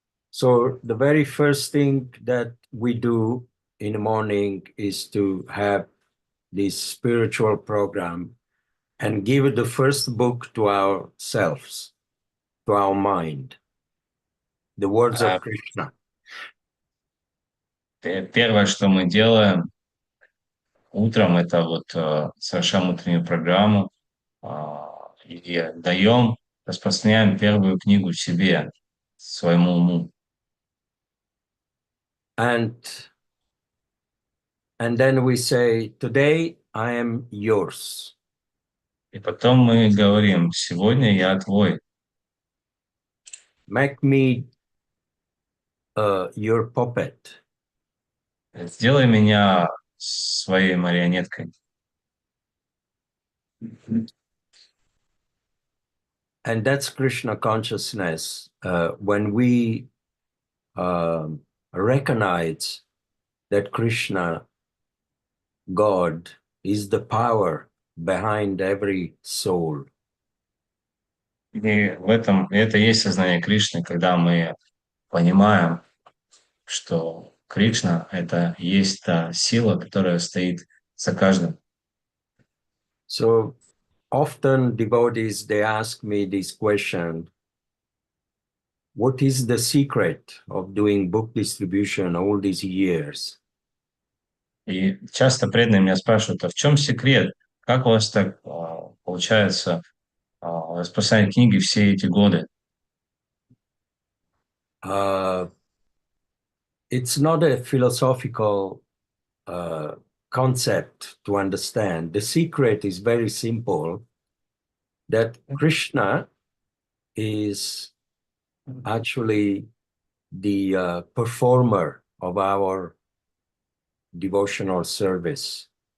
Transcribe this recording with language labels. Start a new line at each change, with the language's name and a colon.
English: So the very first thing that we do in the morning is to have this spiritual program and give the first book to ourselves, to our mind, the words of Krishna.
Russian: Первое, что мы делаем утром, это вот совершаем утреннюю программу и распространяем первую книгу себе, своему уму.
English: And And then we say, today I am yours.
Russian: И потом мы говорим, сегодня я твой.
English: Make me your puppet.
Russian: Сделай меня своей марионеткой.
English: And that's Krishna consciousness. When we recognize that Krishna, God, is the power behind every soul.
Russian: И это и есть сознание Кришны, когда мы понимаем, что Кришна — это есть та сила, которая стоит за каждым.
English: So often devotees, they ask me this question, what is the secret of doing book distribution all these years?
Russian: И часто преданные меня спрашивают, а в чем секрет? Как у вас так получается распространять книги все эти годы?
English: It's not a philosophical concept to understand. The secret is very simple, that Krishna is actually the performer of our devotional service.